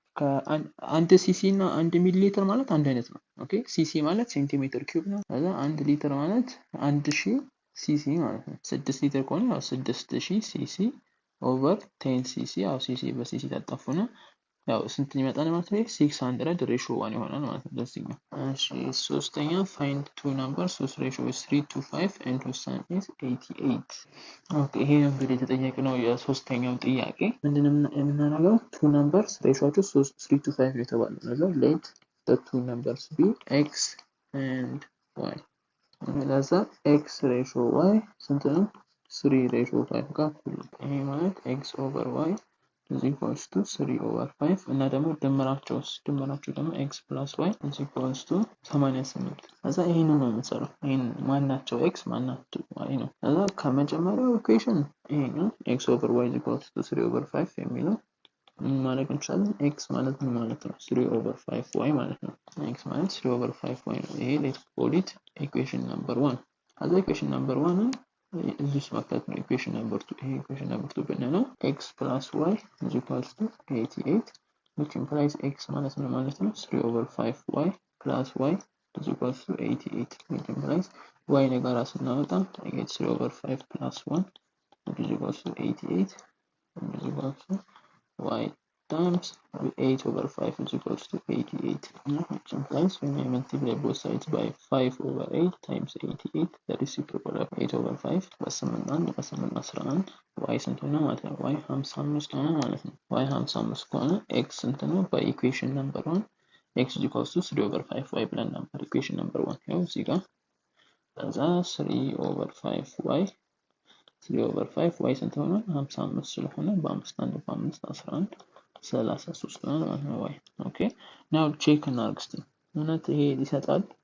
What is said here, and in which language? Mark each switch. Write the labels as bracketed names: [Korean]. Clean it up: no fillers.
[Amharic] ከአንድ ሲሲ እና 1 ሚሊ ሊትር ማለት አንድ አይነት ነው። ኦኬ ሲሲ ማለት ሴንቲሜትር ኪዩብ ነው። ከዛ 1 ሊትር ማለት 1000 ሲሲ ማለት ነው። 6 ሊትር ከሆነ ያው 6000 ሲሲ ኦቨር 10 ሲሲ ያው ሲሲ በሲሲ ታጠፉና ያው ስንት ይመጣል ማለት ነው? 600 ሬሾ 1 ይሆናል ማለት ነው ለዚህኛው። እሺ ሶስተኛ [English] find two numbers whose ratio is 3 to 5 and whose sum is 88። [Amharic] ኦኬ ይሄ እንግዲህ የተጠየቅነው የሶስተኛው ጥያቄ ምንድነው የምናደርገው? [English] two numbers [Amharic] ሬሾአቸው 3 to 5 የተባለ ነው። [English] let the two numbers be x and y። ለዛ x ሬሾ y ስንት ነው? 3 ሬሾ 5 ጋር እኩል ነው። ይሄ ማለት x over y is equals to 3 over 5 እና ደግሞ ድምራቸው ደግሞ x plus y is equals to 88። [Amharic] ከዛ ይሄንን ነው የምንሰራው። [English] ይሄን ማናቸው x ማናቸው y ነው። ከዛ ከመጀመሪያው ኢኩዌሽን ይሄ ነው x over y is equals to 3 over 5 የሚለው ማለት እንችላለን። x ማለት ምን ማለት ነው? 3 over 5y [Amharic] ማለት ነው። [English] x ማለት 3 over 5y ነው። ይሄ let's call it equation number 1። ከዛ equation number 1 this መክተት ነው equation number 2። ይሄ equation number 2 ብንለው x plus y is equals to 88 which implies x ማለት ምን ማለት ነው? 3 over 5y plus y is equals to 88 which implies y [Amharic] ነገራ ስናወጣ [English] 3 over 5 plus 1 is equals to 88 is equals to y times 8 over 5 is equals to 88 which implies when I multiply both sides by 5 over 8 times 88 the reciprocal of 8 over 5 በስምንት 11 y ስንት ሆነ ማለት ነው? [Amharic] y 55 ሆነ ማለት ነው። y 55 ከሆነ x ስንት ነው? በኢኩዌሽን ነምበር 1 x is equals to 3 over 5y ብለን ነበር ኢኩዌሽን ነምበር 1 ያው እዚህ ጋር ከዛ 3 over 5y 3 over 5y ስንት ሆነ? 55 ስለሆነ በ5 1 በ5 11 33 ነው ማለት ነው y። ኦኬ ናው ቼክ እናድርግ እስቲ እውነት ይሄ ይሰጣል?